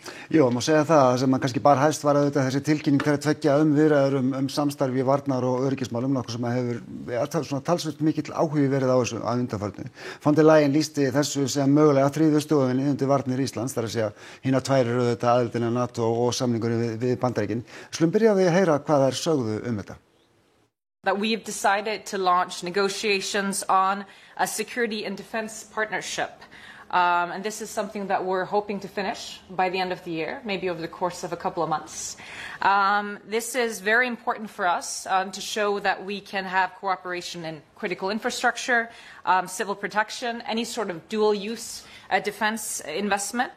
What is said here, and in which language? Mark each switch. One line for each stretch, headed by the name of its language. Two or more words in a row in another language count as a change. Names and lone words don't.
Icelandic: Jú, má segja það sem að kannski bara hæst var auðvitað þessi tilkynning þeirra tveggja viðræður samstarfi í varnar- og öryggismálum, nokkuð sem hefur svona talsvert mikill áhugi verið á þessu að undanförnu. Von der Leyen lýsti þessu sem mögulega þriðju stoðinni undir varnir Íslands, þar að segja hinar tvær eru auðvitað aðildina NATO og samningurinn við Bandaríkin. Skulum byrja á því að heyra hvað þær sögðu þetta.
English: That we have decided to launch negotiations on a security and defense partnership. And this is something that we're hoping to finish by the end of the year, maybe over the course of a couple of months. This is very important for us to show that we can have cooperation in critical infrastructure, civil protection, any sort of dual-use defense investment.